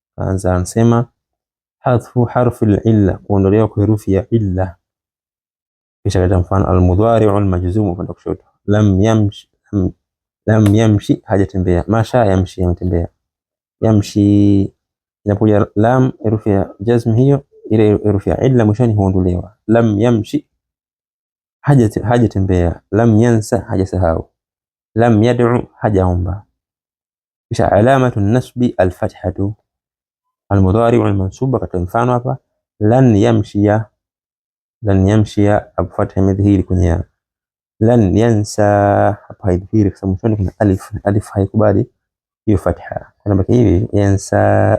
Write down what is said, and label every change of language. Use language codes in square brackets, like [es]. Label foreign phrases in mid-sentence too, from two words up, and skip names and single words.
[sw] Anasema [ar] حذف حرف العلة, [sw] kuondolewa kwa herufi ya illa. Kisha katika mfano [ar] المضارع المجزوم [sw] upande kushoto, [ar] لم يمش [sw] hajatembea, [ar] مشى يمشي [sw] yametembea. Yamshi inapoja lam herufi ya jazm hiyo, ile herufi ya illa mwishoni huondolewa. [ar] لم يمش [sw] hajatembea, [ar] لم ينس [sw] hajasahau, [ar] لم يدع [sw] hajaomba. Kisha [ar] علامة نصب الفتحة المضارع المنصوب [sw] katika mfano hapa [ar] لن يمشي [sw] abufatha imedhihiri kwenye ya. [ar] لن ينسى [sw] hapa haidhihiri kwa sababu mwishoni kuna alif, alif haikubali hiyo fatha, inabaki hivi yansa.